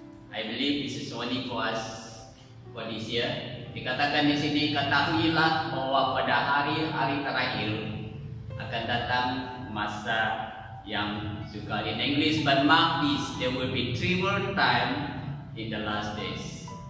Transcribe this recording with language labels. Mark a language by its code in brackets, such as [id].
[en] I believe this is only for us for this year. [ms] Dikatakan di sini, ketahuilah bahwa pada hari-hari terakhir akan datang masa yang sukar. [en] In English, but mark this, there will be trouble time in the last days.